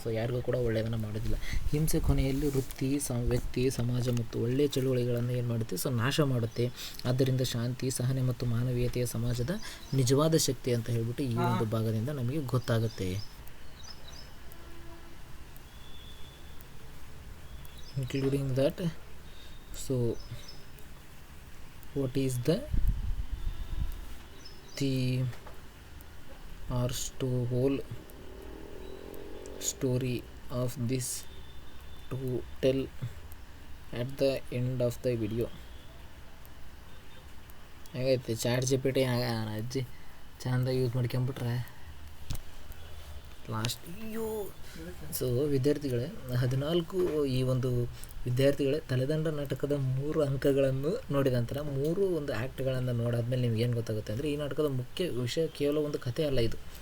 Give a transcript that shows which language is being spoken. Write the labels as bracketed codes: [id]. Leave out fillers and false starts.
[kn] So ಯಾರಿಗೂ ಕೂಡ ಒಳ್ಳೆಯದನ್ನು ಮಾಡೋದಿಲ್ಲ. ಹಿಂಸೆ ಕೊನೆಯಲ್ಲಿ ವ್ಯಕ್ತಿ, ಸಮಾಜ ಮತ್ತು ಒಳ್ಳೆಯ ಚಳುವಳಿಗಳನ್ನು ಏನು ಮಾಡುತ್ತೆ, ಸೊ ನಾಶ ಮಾಡುತ್ತೆ. ಆದ್ದರಿಂದ ಶಾಂತಿ, ಸಹನೆ ಮತ್ತು ಮಾನವೀಯತೆಯ ಸಮಾಜದ ನಿಜವಾದ ಶಕ್ತಿ ಅಂತ ಹೇಳ್ಬಿಟ್ಟು ಈ ಒಂದು ಭಾಗದಿಂದ ನಮಗೆ ಗೊತ್ತಾಗುತ್ತೆ. [en] Including that, so what is the theme or whole story of this to tell at the end of the video. [kn] ಹಾಗೈತೆ chat GPT ಅಜ್ಜಿ ಚೆಂದ ಯೂಸ್ ಮಾಡ್ಕೊಂಬಿಟ್ರೆ ಅಯ್ಯೋ. ಸೊ ವಿದ್ಯಾರ್ಥಿಗಳೇ, 14 ಈ ಒಂದು ವಿದ್ಯಾರ್ಥಿಗಳೇ ತಲೆದಂಡ ನಾಟಕದ 3 ಅಂಕಗಳನ್ನು ನೋಡಿದ ನಂತರ 3 ಒಂದು ಆ್ಯಕ್ಟ್ಗಳನ್ನು ನೋಡಾದ್ಮೇಲೆ ನಿಮ್ಗೆ ಏನು ಗೊತ್ತಾಗುತ್ತೆ ಅಂದರೆ, ಈ ನಾಟಕದ ಮುಖ್ಯ ವಿಷಯ ಕೇವಲ ಒಂದು ಕಥೆ ಅಲ್ಲ ಇದು.